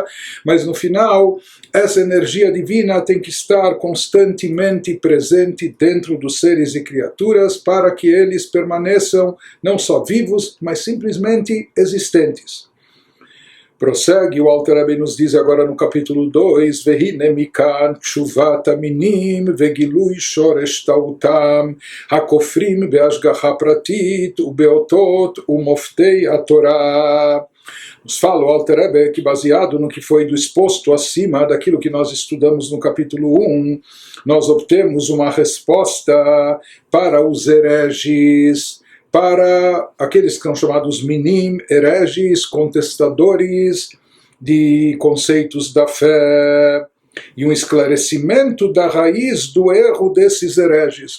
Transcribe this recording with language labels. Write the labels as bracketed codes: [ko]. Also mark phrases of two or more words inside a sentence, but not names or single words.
[pt] Mas no final, essa energia divina tem que estar constantemente presente dentro dos seres e criaturas para que eles permaneçam não só vivos, mas simplesmente existentes. Prossegue, o Alter Rebbe nos diz agora no capítulo 2, [he] והנה מכאן תשובת המינים וגילוי שורש טעותם הכופרים בהשגחה פרטית ובאותות ומופתי התורה. [pt] Nos fala o Alter Rebbe que, baseado no que foi exposto acima daquilo que nós estudamos no capítulo 1, nós obtemos uma resposta para os hereges, para aqueles que são chamados minim, hereges, contestadores de conceitos da fé, e um esclarecimento da raiz do erro desses hereges.